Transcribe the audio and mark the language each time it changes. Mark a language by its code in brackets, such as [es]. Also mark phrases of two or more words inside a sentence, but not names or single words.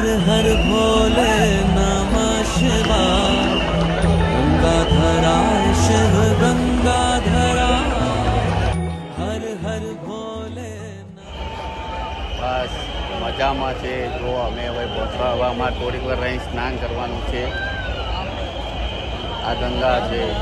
[hi] हर भोले नमः शिवाय गंगाधरा शिव गंगाधरा हर हर भोले [gu] બસ મજામાં છે. જો અમે હવે પહોંચવા આવવામાં થોડીક વાર અહીં સ્નાન કરવાનું છે. આ ગંગા છે.